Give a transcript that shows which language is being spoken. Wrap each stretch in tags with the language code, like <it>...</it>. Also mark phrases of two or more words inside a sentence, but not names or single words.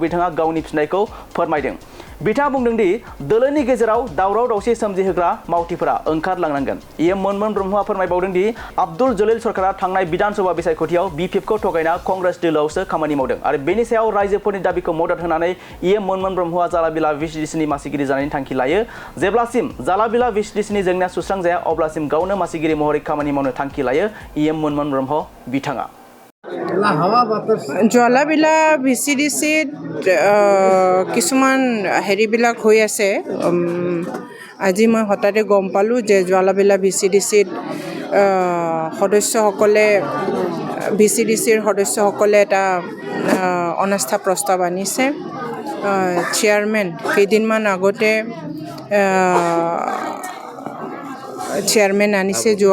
<brx>बिथाङा गावनि फिननायखौ फोरमायदों बिथाङा बुंदों दि दोलोनि गेजेराव दावराव-दावसि सोमजिहोग्रा मावथिफोरा ओंखारलांनांगोन EM मोनमोन ब्रह्मआ फोरमायबावदों दि आब्दुल जलिल सरकारा थांनाय विधानसभा बिसायख'थियाव BPFखौ थगायना कंग्रेस दोलोआवसो खामानि मावदों आरो बेनि सायाव रायजोफोरनि दाबिखौ मदद होनानै EM मोनमोन ब्रह्मआ जालाबिला VCDCनि मासिगिरि जानायनि थांखि लायो जेब्लासिम जालाबिला VCDCनि जेंनाया सुस्रांजाया अब्लासिम गावनो मासिगिरि महरै खामानि मावनो थांखि लायो EM मोनमोन ब्रह्म बिथाङा</brx> <as>জ্বালাবিলা VCDCত কিছুমান হেৰিবিলাক হৈ আছে আজি মই হঠাতে গম পালোঁ যে জ্বালাবিলা VCDCত সদস্যসকলে VCDCৰ সদস্যসকলে এটা অনাস্থা প্ৰস্তাৱ আনিছে চেয়াৰমেন কেইদিনমান আগতে চেয়াৰমেন আনিছে</as>